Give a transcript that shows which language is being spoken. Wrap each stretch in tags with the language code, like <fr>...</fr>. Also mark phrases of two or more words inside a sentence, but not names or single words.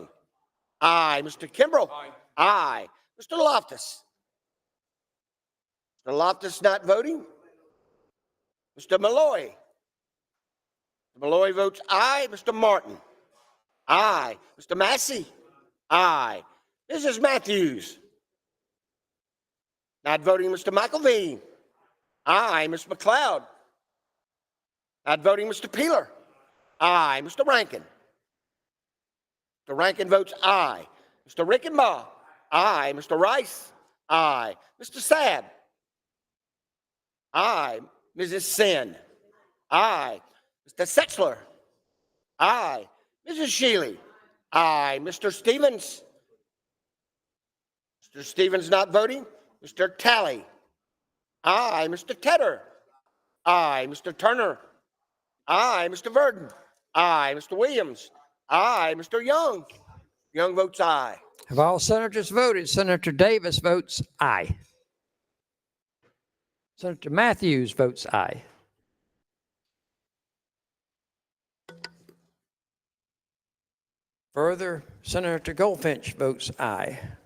<en>Aye. Mr. Kimbrell. Aye. Mr. Loftus. Mr. Loftus not voting. Mr. Malloy. Mr. Malloy votes aye. Mr. Martin. Aye. Mr. Massey. Aye. Mrs. Matthews. Not voting. Mr. McElveen. Aye. Ms. McLeod. Not voting. Mr. Peeler. Aye. Mr. Rankin. Mr. Rankin votes aye. Mr. Rickenbaugh. Aye. Mr. Rice. Aye. Mr. Sabb. Aye. Mrs. Sin. Aye. Mr. Setzler. Aye. Mrs. Shealy. Aye. Mr. Stevens. Mr. Stevens not voting. Mr. Talley. Aye. Mr. Tedder. Aye. Mr. Turner. Aye. Mr. Verdon. Aye. Mr. Williams. Aye. Mr. Young. Young votes aye. Have all senators voted? Senator Davis votes aye. Senator Matthews votes aye. Further, Senator Goldfinch votes aye.</en>